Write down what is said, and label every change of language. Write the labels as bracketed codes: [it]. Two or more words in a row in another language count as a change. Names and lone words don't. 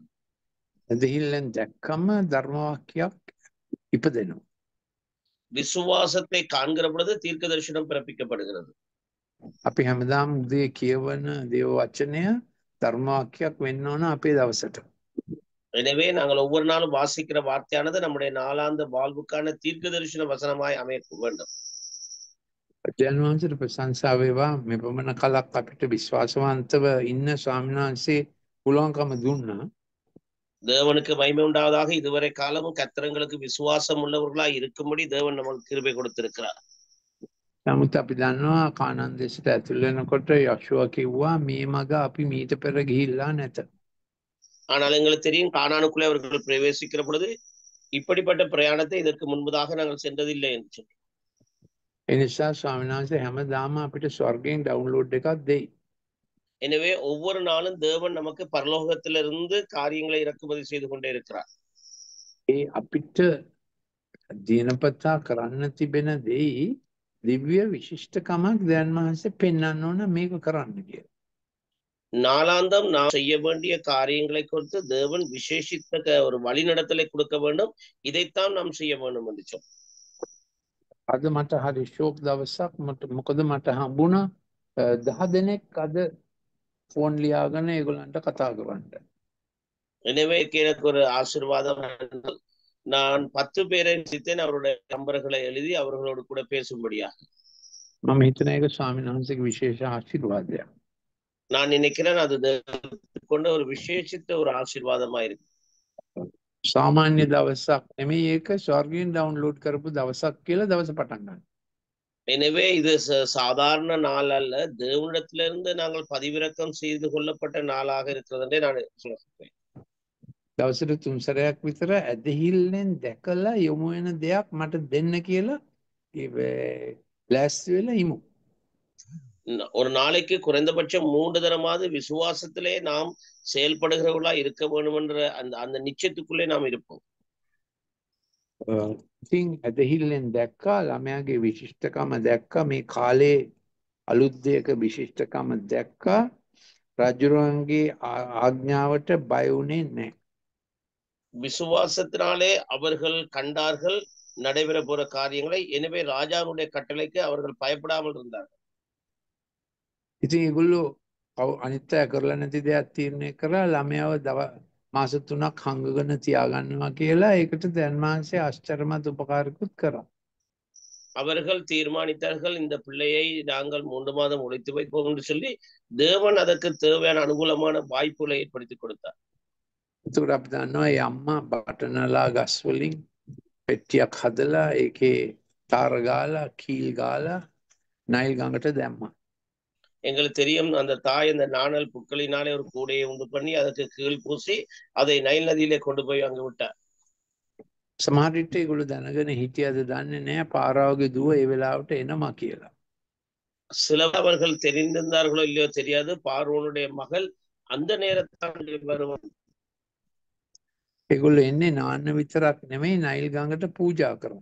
[si] ඇදහිල්ලෙන් දැක්කම ධර්ම වාක්‍යයක් ඉපදෙනවා. [ta] விசுவாசத்தை காண்கிற பொழுது தீர்க்க தரிசனம் பிறப்பிக்கப்படுகிறது. [si] අපි හැමදාම උදේ කියවන දේව වචනය ධර්ම වාක්‍යයක් වෙන්න ඕන අපේ දවසට. [ta] எனவே நாங்கள் ஒவ்வொரு நாளும் வாசிக்கிற வார்த்தையானது நம்முடைய நாளாந்த வாழ்வுக்கான தீர்க்க தரிசன வசனமாய் அமைய வேண்டும். [si] දැන් වහන්සේට ප්‍රශංසා වේවා. මේ පමණ කලක් අපිට විශ්වාසවන්තව ඉන්න ස්වාමීන් වහන්සේ පුළුවන්කම දුන්නා. [ta] தேவனுக்கு மகிமை உண்டாவதாக. இதுவரை காலமும் கர்த்தர்களுக்கு விசுவாசம் உள்ளவர்களாய் இருக்கும்படி தேவன் நமக்கு கிருபை கொடுத்திருக்கிறார். [si] නමුත් අපි දන්නවා කානාන් දේශයට ඇතුල් වෙනකොට යක්ෂුවා කිව්වා මේ මග අපි මීට පෙර ගිහිල්ලා නැත. [ta] ஆனால் எங்களுக்கு தெரியும், கானானுக்குள்ளே அவர்கள் பிரவேசிக்கிற பொழுது இப்படிப்பட்ட பிரயாணத்தை இதற்கு முன்பதாக நாங்கள் சென்றதில்லை என்று சொல்லி. [si] ඒ නිසා ස්වාමීන් වහන්සේ හැමදාම අපිට ස්වර්ගයෙන් ඩවුන්ලෝඩ් එකක් දෙයි. [ta] எனவே ஒவ்வொரு நாளும் தேவன் நமக்கு பரலோகத்திலிருந்து காரியங்களை இறக்குமதி செய்து கொண்டே இருக்கிறார். [si] ඒ අපිට දිනපතා කරන්න තිබෙන දෙයි දිව්‍ය විශිෂ්ටකමක් දැන් වහන්සේ පෙන්වන්න ඕන මේක කරන්න කියලා. [ta] நாளாந்தம் நாம் செய்ய வேண்டிய காரியங்களை குறித்து தேவன் விசேஷித்த ஒரு வழிநடத்தலை கொடுக்க வேண்டும். இதைத்தான் நாம் செய்ய வேண்டும் என்று சொன்னார். [si] අද මට හරි ෂෝක් දවසක්. මොකද මට හම්බුණා 10 දෙනෙක් අද ෆෝන් ලියාගෙන ඒගොල්ලන්ට කතා කරන්න. [ta] எனவே எனக்கு ஒரு ஆசீர்வாதம். நான் 10 பேரை சித்தேன் அவருடைய நம்பர்களை எழுதி அவர்களோடு கூட பேசும்படியாக. [si] මම හිතන එක ස්වාමීන් වහන්සේගේ විශේෂ ආශිර්වාදයක්. [ta] நான் நினைக்கிறேன் அது கொண்ட ஒரு விசேஷித்த ஒரு ஆசீர்வாதமா இருக்கு. [si] සාමාන්‍ය දවසක් නෙමෙයි ඒක ස්වර්ගයෙන් ඩවුන්ලෝඩ් කරපු දවසක් කියලා දවස පටන් ගන්න. [ta] எனவே இது சாதாரண நாள் அல்ல. தேவனிடத்திலிருந்து நாங்கள் பதிவிறக்கம் செய்து கொள்ளப்பட்ட நாளாக இருக்கிறது என்றே நான் சொல்லுவேன். [si] දවසට 3 සැරයක් විතර ඇදහිල්ලෙන් දැකලා යොමු වෙන දෙයක් මට දෙන්න කියලා ලෑස්ති වෙලා ඉමු. [ta] ஒரு நாளைக்கு குறைந்தபட்சம் 3 தரமாவது விசுவாசத்திலே நாம் செயல்படுகிறவர்களா இருக்க வேண்டும் என்ற அந்த நிச்சயத்துக்குள்ளே நாம் இருப்போம். [si] ඉතින් ඇදහිල්ලෙන් දැක්කා ළමයාගේ විශිෂ්ටකම දැක්කා මේ කාලේ අලුත් දෙයක විශිෂ්ටකම දැක්කා රජුරුවන්ගේ ආඥාවට බය වුණේ නැහැ. [ta] விசுவாசத்தினாலே அவர்கள் கண்டார்கள் நடைபெற போற காரியங்களை. எனவே ராஜாவுடைய கட்டளைக்கு அவர்கள் பயப்படாமல் இருந்தார்கள். [si] ඉතින් ඒගොල්ලෝ අනිත් අය කරලා නැති දෙයක් තීරණය කරලා ළමයාව මාස 3ක් හංගගෙන තියාගන්නවා කියලා ඒකට දැන් මාංශය ආශ්චර්යමත් උපකාරකුත් කරා. [ta] அவர்கள் தீர்மானித்தார்கள், இந்த பிள்ளையை நாங்கள் 3 மாதம் ஒழித்து வைப்போம் என்று சொல்லி தேவன் அதற்கு தேவையான அனுகூலமான வாய்ப்புகளை ஏற்படுத்தி கொடுத்தார். [si] එතකොට අපි දන්නවා මේ අම්මා බටනලා ගස් වලින් පෙට්ටියක් හදලා ඒකේ තාර ගාලා කීල් ගාලා නයිල් ගඟට දැම්මා. [ta] எங்களுக்கு தெரியும், அந்த தாய் அந்த நாணல் புட்களினாலே ஒரு கூடையை உண்டு பண்ணி அதற்கு கீழ் பூசி அதை நைல் நதியிலே கொண்டு போய் அங்கு விட்டார். [si] සමහර විට ඒගොල්ලෝ දැනගෙන හිටියද දන්නේ නැහැ පාරාවගේ දුව ඒ වෙලාවට එනවා කියලා. [ta] சில அவர்கள் தெரிந்திருந்தார்களோ இல்லையோ தெரியாது, பார்வோனுடைய மகள் அந்த நேரத்தில் வருவார். [si] ඒගොල්ලෝ එන්නේ නාන්න විතරක් නෙමෙයි නයිල් ගඟට පූජා කරන්න.